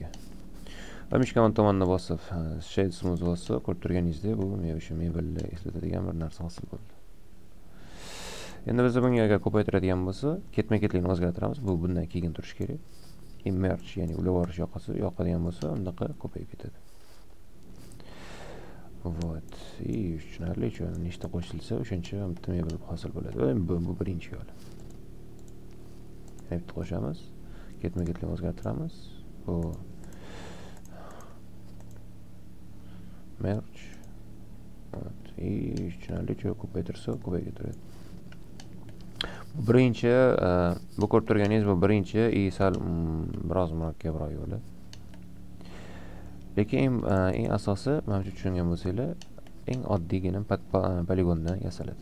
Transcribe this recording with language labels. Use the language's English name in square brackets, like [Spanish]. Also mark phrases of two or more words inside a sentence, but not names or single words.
[Uzbek] Va mishkan tomonda bosib, [English] shade smooth [Uzbek] bosib, ko'rib turganingizdek, bu o'sha mebelni eslatadigan bir narsa hosil bo'ldi. Endi biz bunga agar ko'paytiradigan bo'lsa, ketma-ketlikni o'zgartiramiz. Bu bundan keyin turishi kerak. Merge, ya'ni ulab yuborish yoqadigan bo'lsa, undaqa ko'payib ketadi. [Russian] Вот. [Uzbek] И tushunarli, nechta qo'shilsa, o'shancha bitta mebel hosil bo'ladi. Bu birinchi yo'l. Bitta qo'shamiz, ketma-ketlikni o'zgartiramiz. Bu merge. [Russian] Вот. [Uzbek] И tushunarli, ko'paytirsa, ko'payib ketadi. Birinchi, bu ko'rib turganingiz bu birinchi sal biroz murakkabroq yo'li. Lekin eng asosi, men tushungan bo'lsanglar, eng oddiygina poligondan yasaladi.